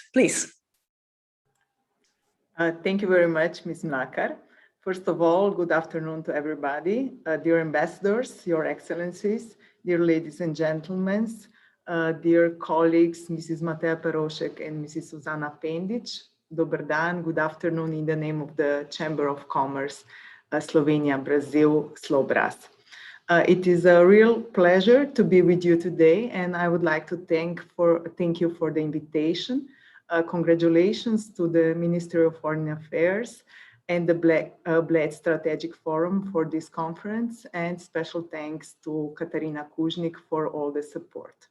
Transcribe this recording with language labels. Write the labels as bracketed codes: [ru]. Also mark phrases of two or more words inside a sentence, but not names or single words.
[en] Please. Thank you very much, Ms. Mlakar. First of all, good afternoon to everybody. Dear ambassadors, your excellencies, dear ladies and gentlemen, dear colleagues, Mrs. Mateja Perošek and Mrs. [sl] Suzana Pendic, dober dan, [en] good afternoon in the name of the Chamber of Commerce, Slovenia, Brazil, Slobras. It is a real pleasure to be with you today, and I would like to thank you for the invitation. Congratulations to the Ministry of Foreign Affairs and the Bled Strategic Forum for this conference, and special thanks to Katarina Kužnik for all the support.